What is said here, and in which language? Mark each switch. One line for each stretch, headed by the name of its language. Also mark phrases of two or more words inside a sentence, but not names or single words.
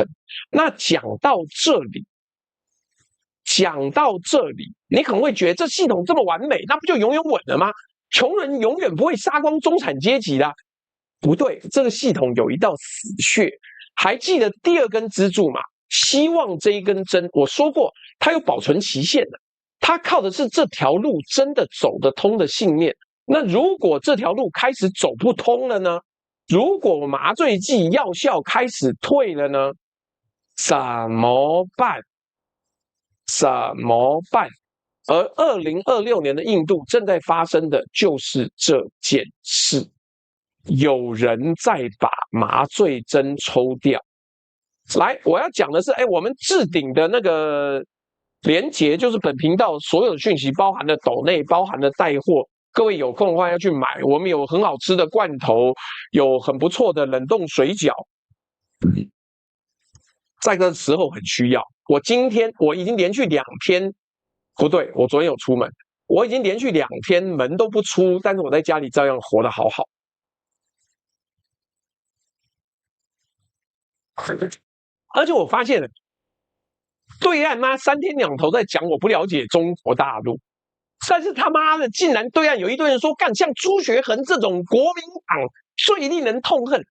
Chinese: 那講到這裡，你可能會覺得這系統這麼完美，那不就永遠穩了嗎？窮人永遠不會殺光中產階級的。不對，這個系統有一道死穴。還記得第二根支柱嗎？希望這一根針，我說過它有保存期限的，它靠的是這條路真的走得通的信念。那如果這條路開始走不通了呢？如果麻醉劑藥效開始退了呢？怎麼辦？而2026年的印度正在發生的就是這件事，有人在把麻醉針抽掉。來，我要講的是，我們置頂的那個連結就是本頻道所有訊息，包含了抖內，包含了帶貨。各位有空的話要去买，我們有很好吃的罐頭，有很不錯的冷凍水餃，在這個時候很需要。我已经連續2天。不對，我昨天有出門，我已經連續2天門都不出，但是我在家裡照樣活得好好。而且我發現了，對岸媽3天2頭在講我不了解中國大陸，但是他媽的竟然對岸有一堆人說，幹像朱學恆這種國民黨最令人痛恨。